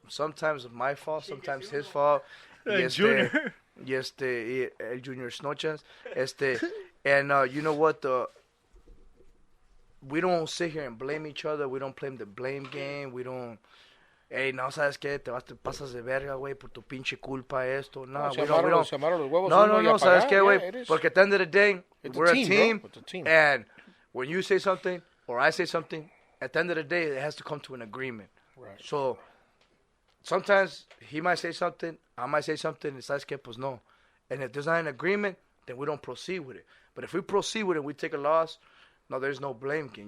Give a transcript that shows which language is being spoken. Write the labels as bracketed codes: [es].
[en] Sometimes my fault, sometimes his fault. Junior. El Junior Snochas. And you know what? We don't sit here and blame each other. We don't play the blame game. We don't. Hey, no, ¿sabes qué? [es] Te pasas de verga, güey, por tu pinche culpa esto. [en] No, we don't. [es] Se amaron los huevos. No, ¿sabes qué, güey? [en] Porque at the end of the day, we're a team. It's a team. And when you say something or I say something, at the end of the day, it has to come to an agreement. Right. So sometimes he might say something, I might say something, and ¿sabes qué? Pues no. And if there's not an agreement, then we don't proceed with it. But if we proceed with it, we take a loss. No, there's no blame game.